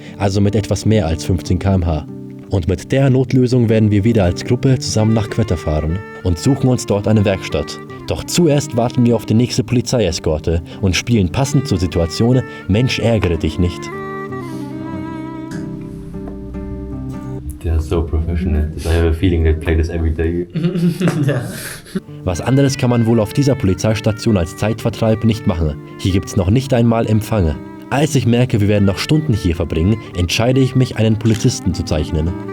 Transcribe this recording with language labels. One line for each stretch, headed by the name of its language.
German: Also mit etwas mehr als 15 km/h. Und mit der Notlösung werden wir wieder als Gruppe zusammen nach Quetta fahren und suchen uns dort eine Werkstatt. Doch zuerst warten wir auf die nächste Polizeieskorte und spielen passend zur Situation Mensch, ärgere dich nicht.
English: They're so professional. I have a feeling they play this every day.
German: Was anderes kann man wohl auf dieser Polizeistation als Zeitvertreib nicht machen. Hier gibt's noch nicht einmal Empfang. Als ich merke, wir werden noch Stunden hier verbringen, entscheide ich mich, einen Polizisten zu zeichnen.